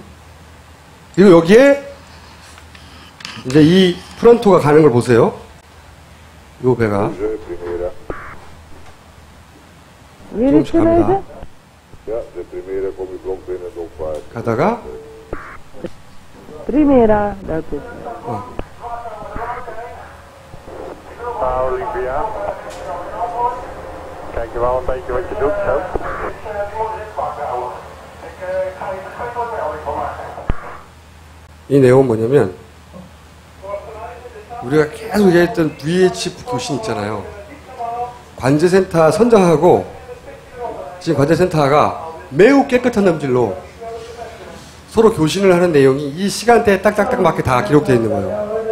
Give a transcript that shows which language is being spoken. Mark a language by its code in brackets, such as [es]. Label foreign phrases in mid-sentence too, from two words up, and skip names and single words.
[ko] 그리고 여기에 이제 이 프론토가 가는 걸 보세요. 요 배가 조금씩 갑니다. 가다가 [es] Primera, la tercera. Olivia. [nl] Kijk je wel een beetje wat je doet, zo. [ko] 이 내용은 뭐냐면 우리가 계속 얘기했던 VHF 교신 있잖아요. 관제센터 선장하고 지금 관제센터가 매우 깨끗한 남질로 서로 교신을 하는 내용이 이 시간대에 딱딱딱 맞게 다 기록되어 있는 거예요.